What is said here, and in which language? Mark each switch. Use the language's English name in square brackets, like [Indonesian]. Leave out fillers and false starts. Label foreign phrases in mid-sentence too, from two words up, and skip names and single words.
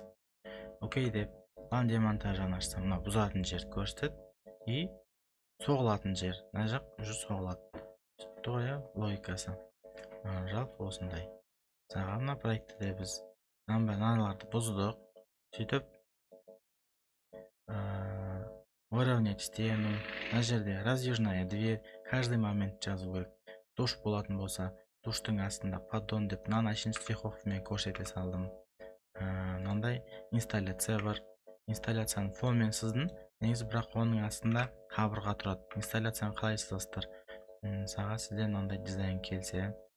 [Kazakh] Окей деп план демонтажын ашсам, мына бұзатын жер көрсетеді и соғылатын жер мына жақ уже соғылады. Тоя логикасы. Жалпы осындай. Саған мына проектіде біз мыналарды бұздық. Сөйтіп [Russian] выровнять стену. [Kazakh] Мына жерде [Russian] раздвижная дверь. Каждый момент [Kazakh] жазу керек. Душ болатын болса, душтың астында поддон деп мынаны штриховкамен көрсете салдым. Мынандай инсталляция бар. Инсталляцияны фонмен сыздым. Негізі бірақ оның астында қабырға тұрады. Инсталляцияны қалай сызасыздар? Саға сізден мынандай дизайн келсе.